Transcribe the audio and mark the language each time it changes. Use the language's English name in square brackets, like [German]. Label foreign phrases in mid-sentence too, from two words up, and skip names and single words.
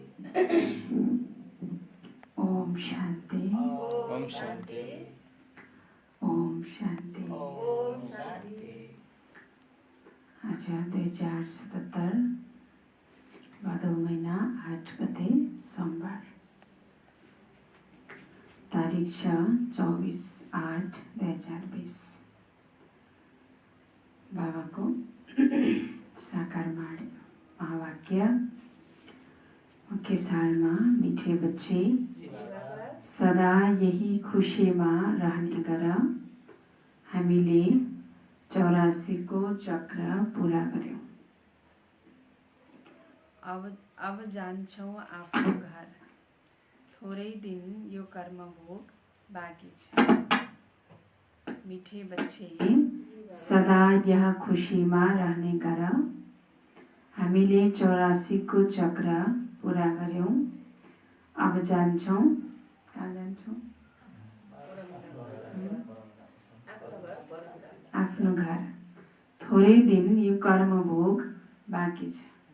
[Nepali] ओम शांति। ओम शांति। ओम शांति। ओम शांति। आज 2077 भदौ महीना 8 गते सोमबार, तारिख 24/8/2020। बाबाको साकार महावाक्य मुख्य सारमा, [Hindi] मीठे बच्चे [Nepali] सदा यही खुशीमा रहने गर। हामीले 84 को चक्र पूरा गर्यौं। अब जान्छौं आफ्नो घर। थोरै दिन यो कर्म भोग बाँकी छ। [Hindi] मीठे बच्चे [Nepali] सदा यह खुशीमा रहने गर। हामीले 84 को चक्र पूरा गर्यौं। अब जान्छौं, कहाँ जान्छौं? आफ्नो घर। थोरै दिन यो कर्म भोग बाँकी छ।